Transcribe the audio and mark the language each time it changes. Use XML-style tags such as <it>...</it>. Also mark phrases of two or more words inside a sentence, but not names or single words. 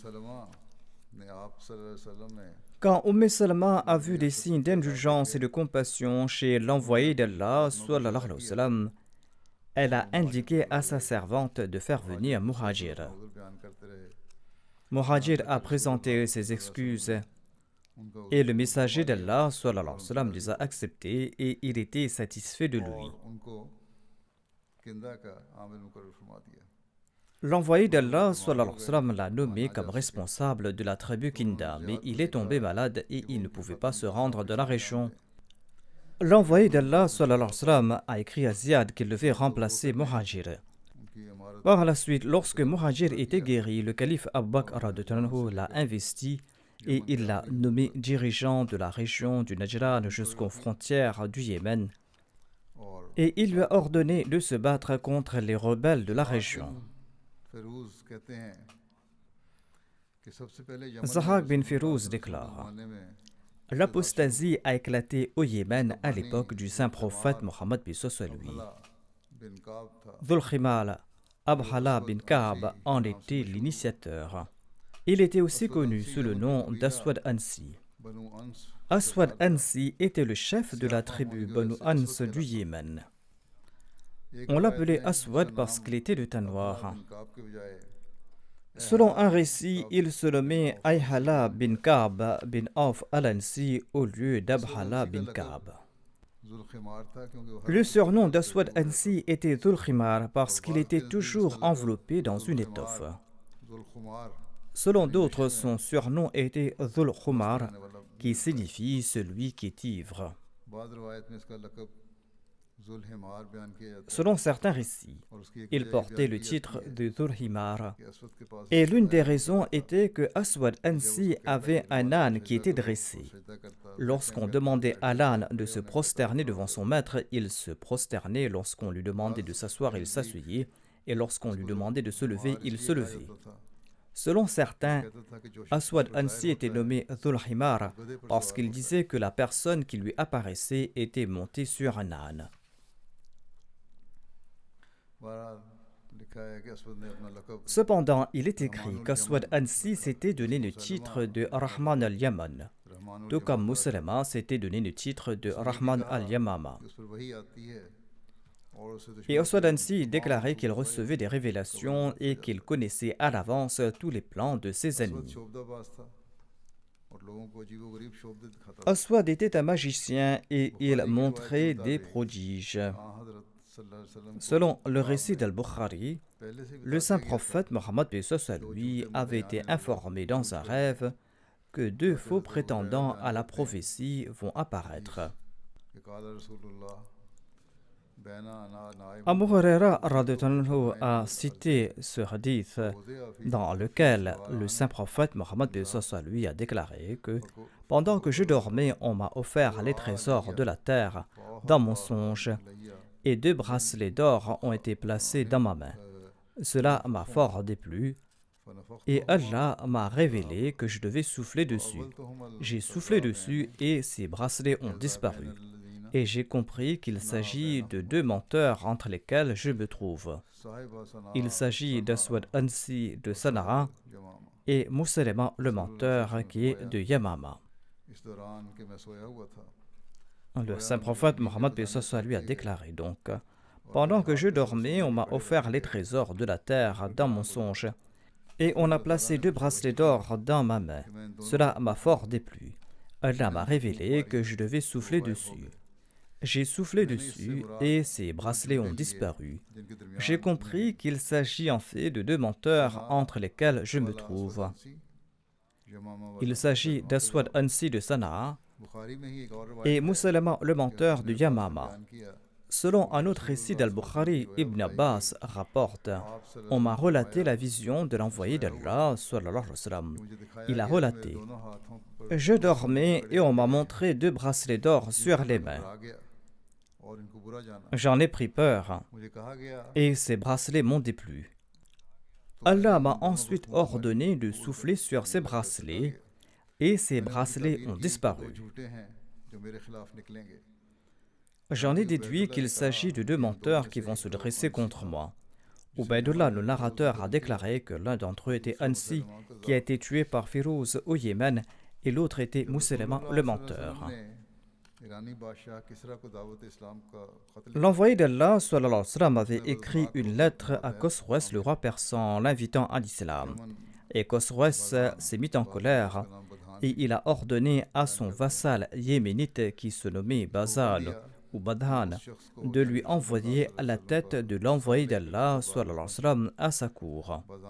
<fr>Quand Salma a vu des signes d'indulgence et de compassion chez l'envoyé d'Allah</fr> <ar>صلى الله عليه وسلم,</ar> <fr>elle a indiqué à sa servante de faire venir Muhajir. Muhajir a présenté ses excuses</fr> <hi>उनका</hi> <fr>Et le messager d'Allah</fr> <ar>صلى الله عليه وسلم</ar> <fr>les a acceptés et il était satisfait de lui.</fr> <hi>और उनको किंदा का आमिल मुकर्रर फरमा दिया।</hi> <fr>L'envoyé d'Allah</fr> <ar>صلى الله عليه وسلم</ar> <fr>l'a nommé comme responsable de la tribu Kinda, mais il est tombé malade et il ne pouvait pas se rendre de la région. L'envoyé d'Allah</fr> <ar>صلى الله عليه وسلم</ar> <fr>a écrit à Ziyad qu'il devait remplacer Muhajir.</fr> <hi>उनकी इमारत</hi> <fr>Par la suite, lorsque Muhajir était guéri, le calife Abu Bakr</fr> <ar>رضي الله عنه</ar> <fr>l'a investi et il l'a nommé dirigeant de la région du Najran jusqu'aux frontières du Yémen.</fr> <hi>और</hi> <fr>Et il lui a ordonné de se battre contre les rebelles de la région.</fr> <hi>फिरोज कहते हैं कि सबसे पहले</hi> <fr>Zahak bin Firouz déclare:</fr> <hi>जमाने में</hi> <fr>L'apostasie a éclaté au Yémen à l'époque du saint prophète Mohammed bin soit lui.</fr> <hi>बिन काब था।</hi> <fr>Dhul Khimal Abhala bin Ka'b en était l'initiateur. Il était aussi connu sous le nom d'Aswad Ansi.</fr> <hi>बनु अंस</hi> <fr>Aswad Ansi était le chef de la tribu Banu Ans du Yémen. On l'appelait Aswad parce qu'il était de teint noir.</fr> <hi>बिन काब के बजाय</hi> <fr>Selon un récit, il se nommait Ayhala bin Ka'b bin Auf al-Ansi au lieu d'Abhala bin Ka'b.</fr> <hi>जुल्खिमार था क्योंकि वो</hi> <fr>Le surnom d'Aswad Ansi était Dhul Khimar parce qu'il était toujours enveloppé dans une étoffe. जुल्खुमार Selon d'autres, son surnom était Dhul Khumar, qui signifie celui qui est ivre.</fr> <hi>बाद रवायत में इसका लक़ब जुल्हिमार बयान किया जाता है</hi> <fr>Selon certains récits,</fr> <hi>और उसकी एक</hi> <fr>il</fr> <hi>वजह</hi> <fr>portait</fr> <hi>बयान</hi> <fr>le</fr> <hi>की</hi> <fr>titre</fr> <hi>जाती है</hi> <fr>de Dhul Himar.</fr> <hi>कि असवद के पास</hi> <fr>Et l'une des raisons était que Aswad Ansi avait un âne qui était dressé.</fr> <hi>सजदा करता</hi> <fr>Lorsqu'on demandait à l'âne de se prosterner devant son maître, il se prosternait. Lorsqu'on lui demandait de s'asseoir, il s'asseyait. Et lorsqu'on lui demandait de se lever, il se levait.</fr> <hi>था।</hi> <fr>Selon certains,</fr> <hi>कहता था कि जो</hi> <fr>Aswad Ansi était nommé Dhul Himar parce qu'il disait que la personne qui lui apparaissait était montée sur un âne.</fr> <hi>बहरहाल लिखा है कि असवद ने अपना लक़ब</hi> <fr>Cependant, il est écrit qu'Aswad Ansi s'était donné le titre de Rahman al-Yaman, रहमान tout comme Muslima s'était donné le titre de Rahman al-Yamama.</fr> <hi>उस पर वही आती है और उसे</hi> <fr>Et Aswad Ansi déclarait qu'il recevait des révélations et qu'il connaissait à l'avance tous les plans de ses ennemis.</fr> <hi>शोभदाबाज था और लोगों को अजीबोगरीब शोभे दिखाता था।</hi> <fr>Aswad était un magicien et il montrait des prodiges.</fr> <hi>हाँ, हज़रत</hi> <ar>صلى الله عليه وسلم</ar> <hi>को</hi> <fr>Selon le récit d'Al-Bukhari,</fr> <hi>पहले से भी</hi> <fr>le saint prophète Mohammed lui avait été informé dans un rêve que deux faux prétendants à la prophétie vont apparaître.</fr> <ar>कि قال رسول الله بينا أنا نائم</ar> <fr>Abu Huraira</fr> <ar>رضي الله عنه</ar> <fr>a cité ce hadith dans lequel le saint prophète Mohammed lui a déclaré que pendant que je dormais, on m'a offert les trésors de la terre dans mon songe et deux bracelets d'or ont été placés dans ma main. Cela m'a fort déplu et Allah m'a révélé que je devais souffler dessus. J'ai soufflé dessus et ces bracelets ont disparu. Et j'ai compris qu'il s'agit de deux menteurs entre lesquels je me trouve. Il s'agit d'Aswad Ansi de Sanaa et Musaylima le menteur qui est de Yamama.</fr> <hi>इस दौरान के मैं सोया हुआ था</hi> <fr>Le saint prophète Mohammed lui a déclaré donc: pendant que je dormais, on m'a offert les trésors de la terre dans mon songe et on a placé deux bracelets d'or dans ma main. Cela m'a fort déplu. Allah m'a révélé que je devais souffler dessus. J'ai soufflé dessus et ces bracelets ont disparu.</fr> <hi>जिनके दरमियान</hi> <fr>J'ai compris qu'il s'agit en fait de deux menteurs entre lesquels je me trouve. यमामा Il s'agit d'Aswad Ansi de Sanaa</fr> <hi>बुखारी में ही एक और रवायत</hi> <fr>et Musaylima le menteur de Yamama.</fr> <hi>बयान किया</hi> <fr>Selon un autre récit d'Al-Bukhari, Ibn Abbas rapporte: on m'a relaté la vision de l'envoyé d'Allah</fr> <ar>صلى الله عليه وسلم.</ar> <hi>मुझे दिखाया</hi> <fr>Il a</fr> <hi>कि</hi> <fr>relaté:</fr> <hi>दोनों हाथों पर</hi> <fr>je dormais et on m'a montré deux bracelets d'or sur les mains.</fr> <hi>आ गया और इनको बुरा जाना</hi> <fr>J'en ai pris peur</fr> <hi>मुझे कहा गया</hi> <fr>et ces bracelets m'ont déplu. Allah m'a ensuite ordonné de souffler sur ces bracelets et ces bracelets ont</fr> <hi>दो</hi> <fr>disparu.</fr> <hi>झूठे हैं जो मेरे खिलाफ निकलेंगे</hi> <fr>J'en ai déduit qu'il s'agit de deux menteurs qui vont se dresser contre moi. Ubaydullah, le narrateur, a déclaré que l'un d'entre eux était Ansi, qui a été tué par Firouz au Yémen, et l'autre était Musaylima, le menteur.</fr> <hi>ईरानी बादशाह किसरा को दावत इस्लाम का खत</hi> <fr>L'envoyé d'Allah</fr> <ar>صلى الله عليه وسلم,</ar> <fr>avait écrit une lettre à Khosroès, le roi persan, l'invitant à l'islam. Et Khosroès s'est mis en colère et il a ordonné à son vassal yéménite qui se nommait Bazan ou Badhan de lui envoyer la tête de l'envoyé d'Allah</fr> <ar>صلى الله عليه وسلم</ar> <fr>à sa cour.</fr>